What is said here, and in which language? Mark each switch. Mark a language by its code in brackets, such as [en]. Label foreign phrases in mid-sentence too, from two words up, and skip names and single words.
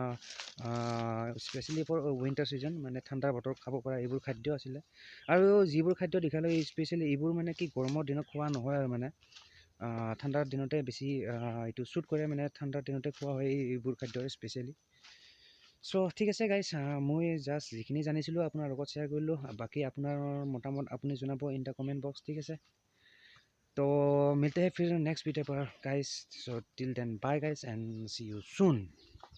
[en] for winter season [as] মানে ঠাণ্ডাৰ বতৰত খাব পাৰে এইবোৰ খাদ্য আছিলে আৰু যিবোৰ খাদ্য দেখালে স্পেচিয়েলি এইবোৰ মানে কি গৰমৰ দিনত খোৱা নহয় আৰু মানে ঠাণ্ডাৰ দিনতে বেছি এইটো শ্বুট কৰে মানে ঠাণ্ডাৰ দিনতে খোৱা হয় এইবোৰ খাদ্য স্পেচিয়েলি চ' ঠিক আছে গাইজ মই জাষ্ট যিখিনি জানিছিলোঁ আপোনাৰ লগত শ্বেয়াৰ কৰিলোঁ বাকী আপোনাৰ মতামত আপুনি জনাব [en] in the comment box [as] ঠিক আছে [hi] तो मिलते हैं फिर [en] next video [hi] पर [en] guys so till then bye guys and see you soon